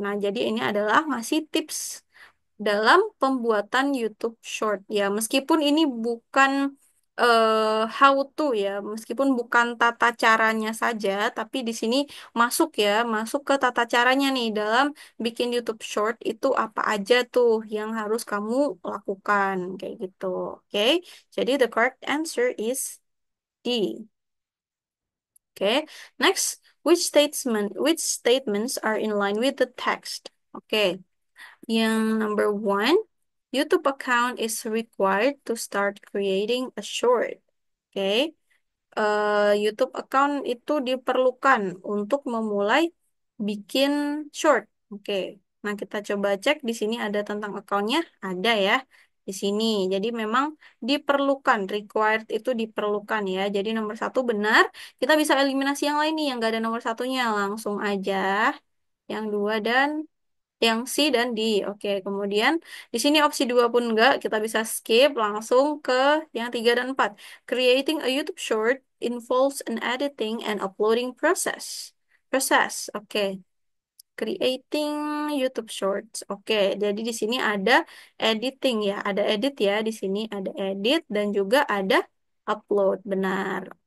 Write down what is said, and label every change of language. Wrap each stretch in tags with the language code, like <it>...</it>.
<id>Nah, jadi ini adalah ngasih tips dalam pembuatan YouTube Short ya meskipun ini bukan how to ya meskipun bukan tata caranya saja tapi di sini masuk ya masuk ke tata caranya nih dalam bikin YouTube Short itu apa aja tuh yang harus kamu lakukan kayak gitu oke jadi</id> <en>the correct answer is D. Oke, next, which statements are in line with the text? Oke, yang number one, YouTube account is required to start creating a short.</en> <id>Oke, YouTube account itu diperlukan untuk memulai bikin short. Oke, nah kita coba cek di sini ada tentang accountnya, ada ya di sini. Jadi memang diperlukan, required itu diperlukan ya. Jadi nomor satu benar. Kita bisa eliminasi yang lain nih yang nggak ada nomor satunya langsung aja. Yang dua dan yang C dan D. Oke, kemudian di sini opsi 2 pun enggak, kita bisa skip langsung ke yang 3 dan 4.</id> <en>Creating a YouTube short involves an editing and uploading process. Process, oke. Creating YouTube shorts.</en> <id>Oke, jadi di sini ada editing ya, ada edit ya, di sini ada edit dan juga ada upload, benar.</id>